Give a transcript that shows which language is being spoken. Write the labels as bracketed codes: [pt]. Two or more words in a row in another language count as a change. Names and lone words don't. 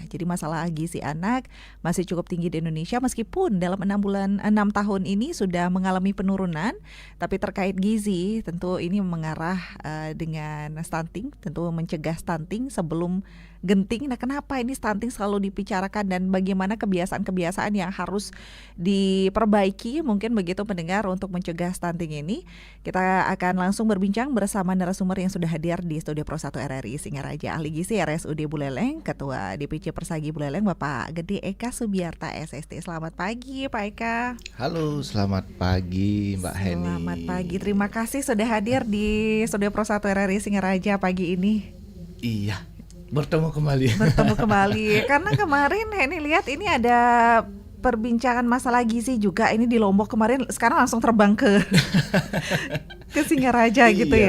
[id] Jadi masalah gizi anak masih cukup tinggi di Indonesia meskipun dalam 6 tahun ini sudah mengalami penurunan, tapi terkait gizi tentu ini mengarah dengan stunting, tentu mencegah stunting sebelum genting. Nah, kenapa ini stunting selalu dibicarakan dan bagaimana kebiasaan-kebiasaan yang harus diperbaiki mungkin begitu pendengar untuk mencegah stunting ini? Kita akan langsung berbincang bersama narasumber yang sudah hadir di studio Pro 1 RRI Singaraja, ahli gizi RSUD Buleleng, Ketua DPC Persagi Buleleng, Bapak Gede Eka Subiarta SST. Selamat pagi Pak Eka. Halo, selamat pagi Mbak Heni. Selamat pagi, terima kasih sudah hadir di studio Pro 1 RRI Singaraja pagi ini. Iya, bertemu kembali. Karena kemarin Heni lihat ini ada perbincangan masalah gizi juga ini di Lombok kemarin, sekarang langsung terbang ke Singaraja gitu ya.